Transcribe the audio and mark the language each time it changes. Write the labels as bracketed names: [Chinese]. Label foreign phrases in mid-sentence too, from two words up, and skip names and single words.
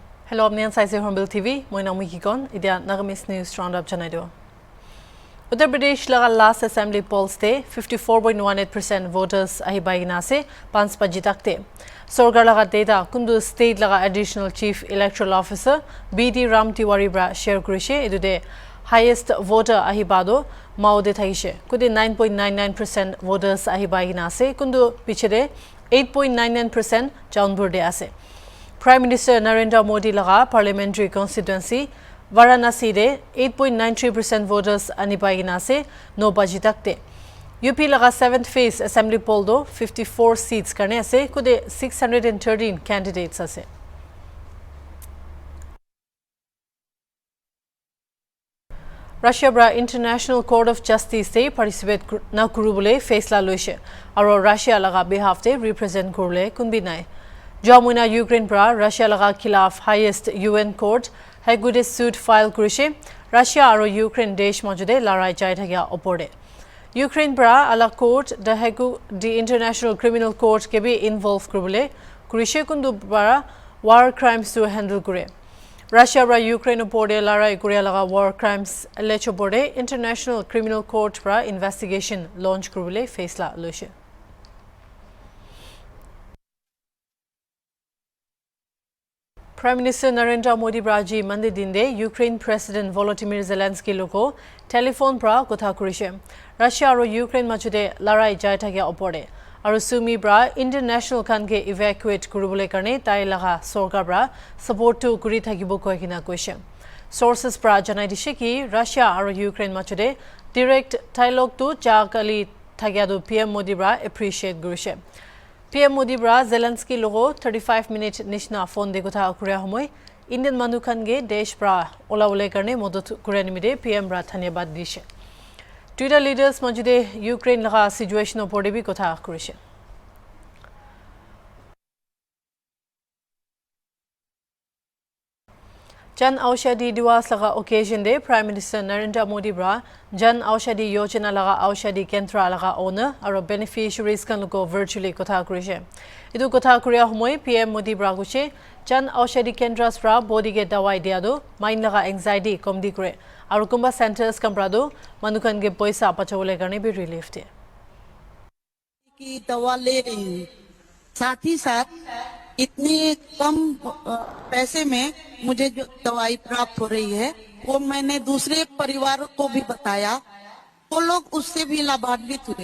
[English] Hello, I'm Naga HornbillTV. My name is Naga. [Naga Pidgin] Idia Naga News Roundup Janaido. Uttar Pradesh laga [English] last assembly polls day [Naga Pidgin] 54.18% voters ahi baigina se 5 baji takte. Sorgar laga data kundu state laga [English] additional chief electoral officer [Naga Pidgin] BD Ram Tiwari bra share kurishe idude [English] highest voter [Naga Pidgin] ahi bado maude thaishe. Kude 9.99% voters ahi baigina se kundu pichede 8.99% jaunburde ase. Prime Minister Narendra Modi laga [English] parliamentary constituency [Naga Pidgin] Varanasi de 8.93% voters anipaigina se no baji takte. UP laga [English] 7th phase assembly poll [Naga Pidgin] do 54 seats karne ase kude 613 candidates ase. Russia bra International Court of Justice se participate na kurubule faisla loise aro Russia laga behalf de represent kurule kunbi nai. Jamuna Ukraine bra Russia laga khilaf [English] highest UN court [Naga Pidgin] Hagude [English] suit file [Naga Pidgin] kurishe Russia aro Ukraine desh majude larai jai thagya oporde. Ukraine bra ala court the Hagu the International Criminal Court ke [English] be involve [Naga Pidgin] kurule kurishe kundu bra [English] war crimes [Naga Pidgin] to handle kure. Russia bra Ukraine oporde larai kuria laga [English] war crimes alleged [Naga Pidgin] oporde International Criminal Court bra [English] investigation launch [Naga Pidgin] kurule faisla loise. Prime Minister Narendra Modi Braji Mande Dinde Ukraine President Volodymyr Zelensky loko telephone pra kotha kurishe. Russia aro Ukraine machude larai jai thagya opore. Aro sumi bra international kanke evacuate kurubule karne tai laga sorkar bra support to kuri thagibo koikina koise. Sources pra janai dishe ki Russia aro Ukraine machude [English] direct dialogue [Naga Pidgin] to jakali thagya do PM Modi bra appreciate gurishe. PM Modi bra Zelensky logo 35-minute nishna phone de kotha kuria homoy Indian manu khange desh bra ola ule karne modot kuria nimide PM bra dhanyabad dishe. Twitter leaders majude Ukraine laga situation opore bi kotha kurishe. Jan Aushadhi Diwas laga occasion de Prime Minister Narendra Modi bra Jan Aushadhi Yojana laga Aushadhi Kendra laga owner aro beneficiaries kan logo virtually kotha kurishe. Idu kotha kuria homoy PM Modi bra guche Jan Aushadhi Kendras bra body ge dawai dia do mind laga anxiety komdi kure aro kumba centers kan bra do manukan ge paisa pachawole karne bi relief de. [Hindi] की दवा ले रही हूँ साथ ही साथ इतनी कम पैसे में मुझे जो दवाई प्राप्त हो रही है वो मैंने दूसरे परिवार को भी बताया वो लोग उससे भी लाभान्वित हुए।